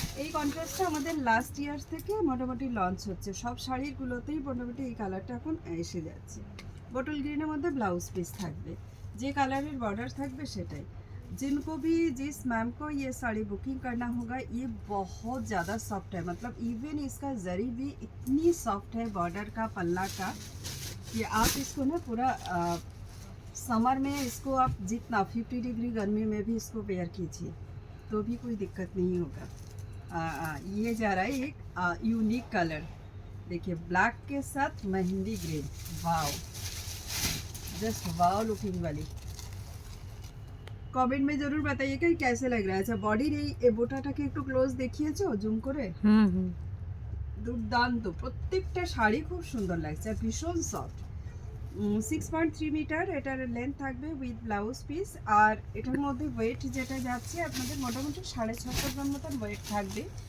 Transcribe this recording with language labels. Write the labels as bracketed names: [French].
[Bangla] এই কন্ট্রাস্টটা আমাদের last year থেকে মোটামুটি লঞ্চ হচ্ছে, সব শাড়িগুলোতেই মোটামুটি এই কালারটা এখন এসে যাচ্ছে। বটল গ্রিনের মধ্যে ব্লাউজ পিস থাকবে, যে কালারের बॉर्डर থাকবে সেটাই। [Hindi] जिनको भी जिस मैम को ये साड़ी बुकिंग करना होगा, ये बहुत ज़्यादा सॉफ्ट है, मतलब इवन इसका जरी भी इतनी सॉफ्ट है बॉर्डर का, पल्ला का, कि आप इसको ना पूरा समर में इसको आप जितना 50 डिग्री गर्मी में भी इसको वेयर कीजिए तो भी कोई दिक्कत नहीं होगा। ये जा रहा है एक यूनिक कलर, देखिए ब्लैक के साथ मेहंदी ग्रीन, वाव, जस्ट वाव लुकिंग वाली। कमेंट में जरूर बताइएगा कि कैसे लग रहा है। अच्छा, [Bangla] बॉडी এই বোটাটাকে একটু ক্লোজ দেখিয়েছো জুম করে? দুর্দান্ত, প্রত্যেকটা শাড়ি খুব সুন্দর লাগছে আর ভীষণ সফট। 6.3 মিটার এটার লেন্থ থাকবে উইথ ব্লাউজ পিস। আর এটার মধ্যে ওয়েট যেটা যাচ্ছে আপনাদের মোটামুটি 650 গ্রাম মতন ওয়েট থাকবে।